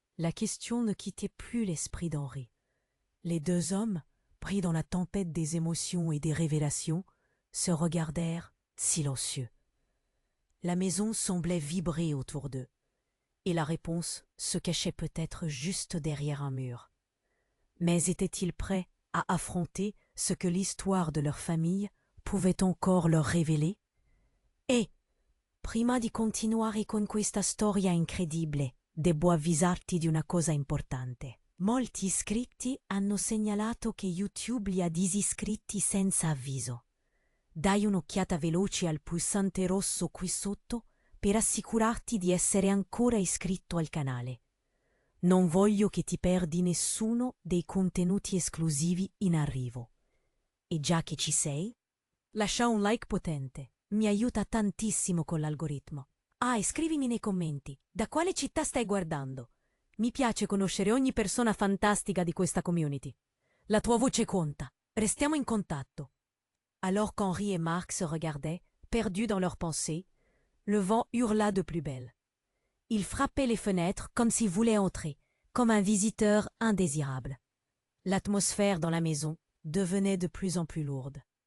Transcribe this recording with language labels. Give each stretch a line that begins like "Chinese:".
French: La question ne quittait plus l'esprit d'Henri. Les deux hommes, pris dans la tempête des émotions et des révélations, se regardèrent silencieux. La maison semblait vibrer autour d'eux, et la réponse se cachait peut-être juste derrière un mur. Mais étaient-ils prêts à affronter ce que l'histoire de leur famille pouvait encore leur révéler?
Italian: Et, prima di continuare con questa storia incredibile, devo avvisarti di una cosa importante. Molti iscritti hanno segnalato che YouTube li ha disiscritti senza avviso. Dai un'occhiata veloce al pulsante rosso qui sotto per assicurarti di essere ancora iscritto al canale. Non voglio che ti perdi nessuno dei contenuti esclusivi in arrivo. E già che ci sei, lascia un like potente. Mi aiuta tantissimo con l'algoritmo. Ah, e scrivimi nei commenti, da quale città stai guardando? Mi piace conoscere ogni persona fantastica di questa community. La tua voce conta. Restiamo in contatto.
French: Alors qu'Henri et Marc se regardaient, perdus dans leurs pensées, le vent hurla de plus belle. Il frappait les fenêtres comme s'il voulait entrer, comme un visiteur indésirable. L'atmosphère dans la maison devenait de plus en plus lourde.